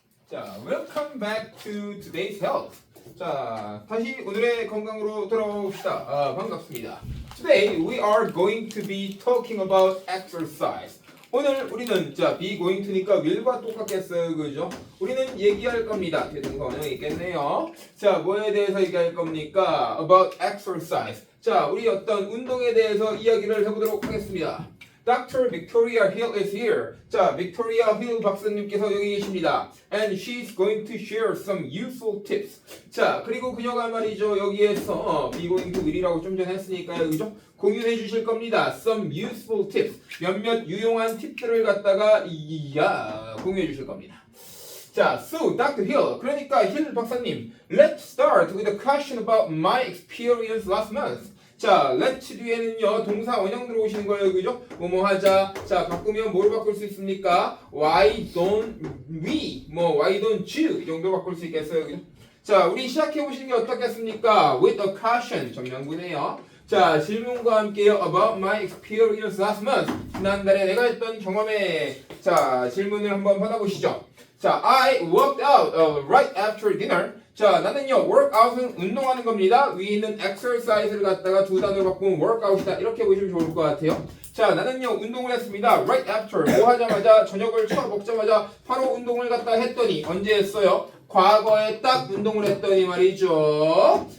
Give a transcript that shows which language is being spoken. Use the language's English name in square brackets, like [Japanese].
[English] 자, welcome back to today's health. [Korean] 자, 다시 오늘의 건강으로 돌아옵시다. 반갑습니다. [English] Today we are going to be talking about exercise. [Korean] 오늘 우리는 자 be going to니까 will과 똑같겠어요, 그죠? 우리는 얘기할 겁니다. 대동사 원형이 있겠네요. 자, 뭐에 대해서 얘기할 겁니까? [English] About exercise. [Korean] 자, 우리 어떤 운동에 대해서 이야기를 해보도록 하겠습니다. Dr. [English] Victoria Hill is here. [Korean] 자, Victoria Hill 박사님께서 여기 계십니다. [English] And she's going to share some useful tips. [Korean] 자, 그리고 그녀가 말이죠. 여기에서 be going to will이라고 좀 전에 했으니까요. 그죠? 공유해 주실 겁니다. [English] Some useful tips. [Korean] 몇몇 유용한 팁들을 갖다가 공유해 주실 겁니다. 자, [English] so Dr. Hill. [Korean] 그러니까 힐 박사님. [English] Let's start with a question about my experience last month. [Korean] 자, let's 뒤에는요 동사 원형 들어오시는 거예요, 그죠? 뭐뭐 하자. 자, 바꾸면 뭐로 바꿀 수 있습니까? [English] Why don't we? why don't you? [Korean] 이 정도 바꿀 수 있겠어요, 그죠? 자, 우리 시작해 보시는 게 어떻겠습니까? [English] With a question. [Korean] 전명구네요. 자, 질문과 함께요. [English] About my experience last month. [Korean] 지난달에 내가 했던 경험에 자 질문을 한번 받아보시죠. [English] 자, I worked out right after dinner. [Korean] 자, 나는요 workout은 운동하는 겁니다. 위에 있는 exercise를 갖다가 두 단어로 바꾸면 workout이다. 이렇게 보시면 좋을 것 같아요. 자, 나는요 운동을 했습니다. [English] Right after [Korean] 뭐 하자마자 저녁을 먹자마자 바로 운동을 갖다 했더니 언제 했어요? 과거에 딱 운동을 했더니 말이죠.